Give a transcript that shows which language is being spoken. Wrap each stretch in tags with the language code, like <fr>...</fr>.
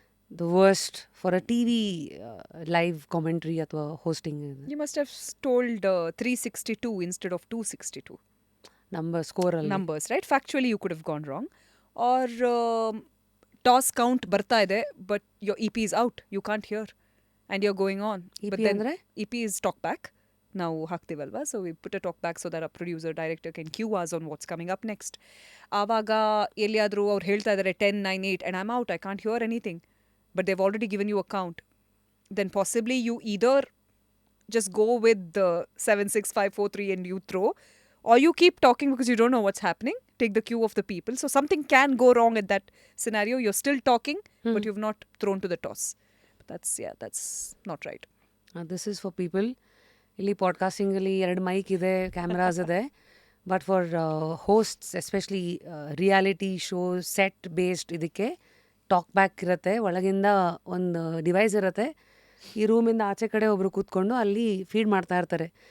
<en>The worst for a TV live commentary</en> <kn>ಅಥವಾ</kn> <en>hosting? You must have told 362 instead of 262. Number score</en> <kn>ಅಲ್ಲಿ.</kn> <en>Numbers, right? Factually, you could have gone wrong. Or toss count</en> <kn>ಬರ್ತಾ ಇದೆ,</kn> <en>but your EP is out. You can't hear. And you're going on. EP But then</en> <kn>ಅಂದ್ರೆ?</kn> <en>EP is talk back.</en> <kn>ನಾವು ಹಾಕ್ತೀವಲ್ವಾ,</kn> <en>So we put a talk back so that a producer director can cue us on what's coming up next.</en> <kn>ಆವಾಗ ಎಲ್ಲಿಯಾದರೂ ಅವ್ರು ಹೇಳ್ತಾ ಇದ್ದಾರೆ</kn> <en>10, 9, 8 and I am out, I can't hear anything, but they've already given you a count. Then possibly you either just go with the 7, 6, 5, 4, 3 and you throw, or you keep talking because you don't know what's happening. Take the cue of the people. So something can go wrong at that scenario. You're still talking, but you've not thrown to the toss. But that's not right. This is for people.</en> <kn>ಇಲ್ಲಿ ಪಾಡ್ಕಾಸ್ಟಿಂಗಲ್ಲಿ 2 mic ಇದೆ, cameras ಇದೆ.</kn> <en>but for hosts, especially reality show set based,</en> <kn>ಇದಕ್ಕೆ talk back ಇರುತ್ತೆ. ಒಳಗಿಂದ ಒಂದು device ಇರುತ್ತೆ. ಈ ರೂಮಿಂದ ಆಚೆ ಕಡೆ ಒಬ್ಬರು ಕೂತ್ಕೊಂಡು ಅಲ್ಲಿ ಫೀಡ್ ಮಾಡ್ತಾ ಇರ್ತಾರೆ.</kn>